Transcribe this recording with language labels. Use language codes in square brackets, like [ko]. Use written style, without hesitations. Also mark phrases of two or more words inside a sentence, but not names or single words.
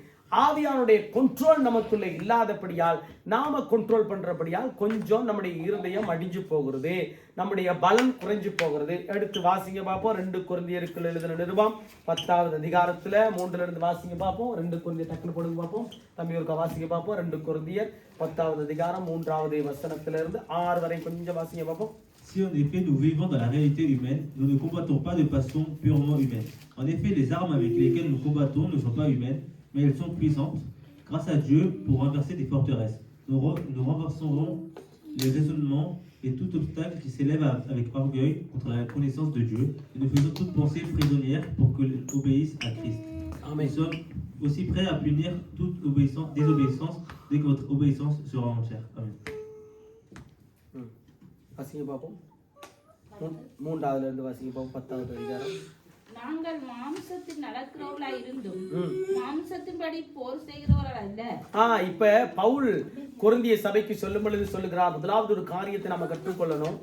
[ta] ஆவியானுடைய கண்ட்ரோல் நமக்குள்ள இல்லாதபடியால், நாம கண்ட்ரோல் பண்றபடியால் கொஞ்சம் நம்முடைய இருதயம் அடிஞ்சு போகிறது, நம்முடைய பலன் குறைஞ்சு போகிறது. எடுத்து வாசிங்க பார்ப்போம். 2 கொரிந்தியருக்கு எழுதின நிருபம் 10வது அதிகாரத்துல 3ல இருந்து வாசிங்க பார்ப்போம். 2 கொரிந்தியர் டக்குனு போடுங்க பார்ப்போம். தம்பி ஒருக்கா வாசிங்க பார்ப்போம். 2 கொரிந்தியர் 10வது அதிகாரம் 3வது வசனத்துல இருந்து 6 வரை கொஞ்சம் வாசிங்க பார்ப்போம். [fr] Si en effet nous vivons dans la réalité humaine, nous ne combattons pas de façon purement humaine. En effet, les armes avec lesquelles nous combattons ne sont pas humaines, mais elles sont puissantes, grâce à Dieu, pour renverser des forteresses. Nous renverserons les raisonnements et tout obstacle qui s'élève avec orgueil contre la connaissance de Dieu, et nous faisons toute pensée prisonnière pour que obéisse à Christ. Amen. Nous sommes aussi prêts à punir toute désobéissance dès que votre obéissance sera entière. Amen. [ta] வாசிங்க பார்ப்போம். 3வதுல இருந்து வாசிங்க பார்ப்போம். 10வது அதிகாரம். நாங்கள் மாம்சத்தில் நடக்கிறவர்களாய் இருந்தும் மாம்சத்தின்படி போர் செய்கிறவர்கள் அல்ல. இப்ப பவுல் கொரிந்திய சபைக்கு சொல்லும் பொழுது சொல்லுகிறார், முதலாவது ஒரு காரியத்தை நம்ம கற்றுக்கொள்ளணும்.